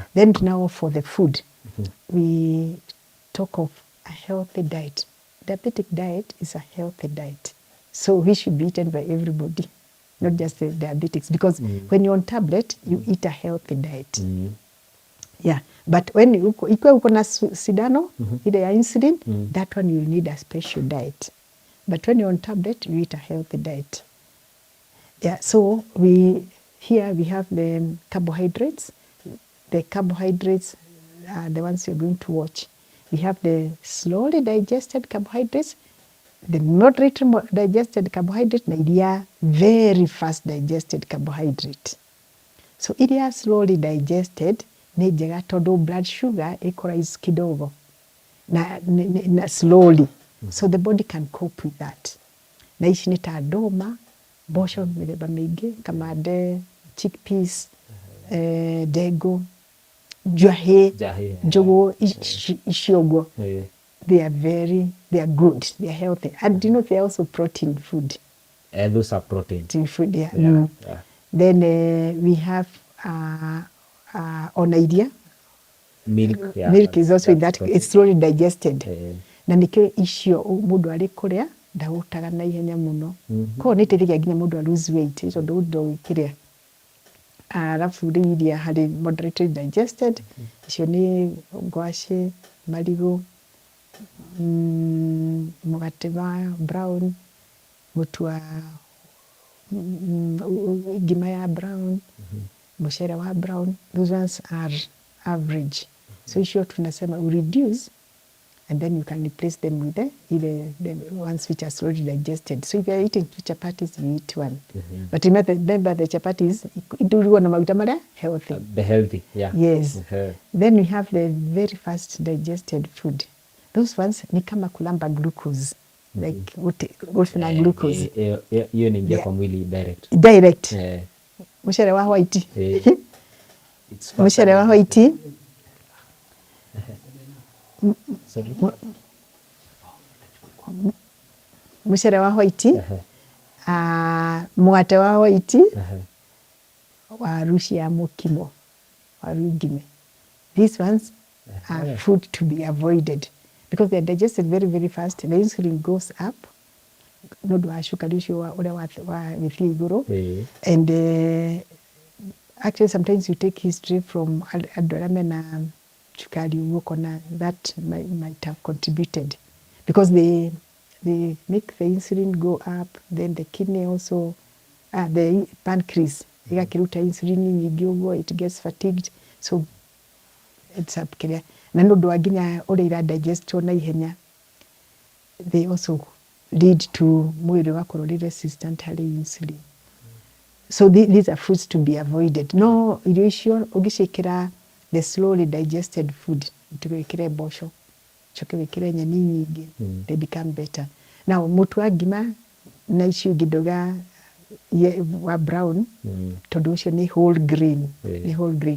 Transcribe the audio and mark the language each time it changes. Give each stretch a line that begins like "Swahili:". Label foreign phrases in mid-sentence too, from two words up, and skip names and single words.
English: Then now for the food, we talk of a healthy diet. Diabetic diet is a healthy diet. So we should be eaten by everybody, not just the diabetics. Because when you're on tablet, you eat a healthy diet. Yeah, but when
Swahili: ikiwa uko na sindano ile ya
English: insulin, that one you need a special diet. But when you're on tablet, you eat a healthy diet. Yeah, so here we have the carbohydrates. The carbohydrates are the ones you're going to watch. We have the slowly digested carbohydrates, the moderate digested carbohydrate,
Kikuyu: na iria
English: very fast digested carbohydrate. So iria slowly digested
Kikuyu: ni njega tondu
English: blood sugar iko rise
Swahili: kidogo na
English: slowly. So the body can cope with that.
Kikuyu: Na ici nĩ ta ndũma, mboco mĩthemba mĩingĩ, kamande, chickpeas, ndengũ, njahĩ, njũgũ, icio ũguo.
English: They are good, they are healthy. And you know, they are also protein food. Those are protein. Food, yeah. Yeah. Then we have onairia. Milk, Milk is also in that, it's slowly digested.
Kikuyu: Na nĩkĩo icio mũndũ arĩ kũrĩa ndahũtaga na ihenya mũno. Koguo nĩ ĩteithagia nginya mũndũ a lose weight, tondũ ndũgĩkĩrĩa. Alafu rĩu iria harĩ moderately digested, icio nĩ ngwacĩ, marigũ, mũgate wa brown, mũtu wa ngima ya brown, mũcere wa brown,
English: those ones are average. So icio tunasema reduce, and then you can replace them with the ones which are slowly digested. So if you are eating two chapatis, you eat one. But remember the chapatis,
Kikuyu: iturugwo na maguta
English: marĩa healthy. The healthy, yeah. Yes. Then we have the very fast digested food. Those ones
Swahili: ni kama kulamba glucose. Like na glucose. Hiyo ni ingia kwa mwili direct.
Kikuyu: Direct. Mũcere wa white. Mũcere wa white. Mũcere wa white. Mũgate wa white. Waru cia mũkimo. Waru ngime.
English: These ones are food to be avoided because they are digested very, very fast. The insulin goes up.
Kikuyu: Nũndũ wa cukari ũcio ũrĩa wagĩthiĩ igũrũ.
English: And actually sometimes you take history from
Kikuyu: andũ arĩa mena cukari ũguo,
English: that might have contributed because they make the insulin go up, then the kidney also, the pancreas
Kikuyu: igakĩruta insulin nyingĩ ũguo,
English: it gets fatigued, so it's up kĩrĩa.
Kikuyu: Na nĩ ũndũ wa nginya ũrĩa iradigestwo na ihenya,
English: they also lead to
Kikuyu: mwĩrĩ ũgakorwo ũrĩ
English: resistant harĩ insulin. So these are foods to be avoided.
Kikuyu: No, irio icio ũngĩciĩkĩra
English: the slowly digested food,
Kikuyu: tũgĩkĩre mboco, coke wĩkĩre nyeni nyingĩ,
English: they become better. Now,
Kikuyu: mũtu wa ngima na icio ngĩndoga wa brown, tondũ ũcio nĩ
English: whole grain,
Kikuyu: nĩ
English: whole grain.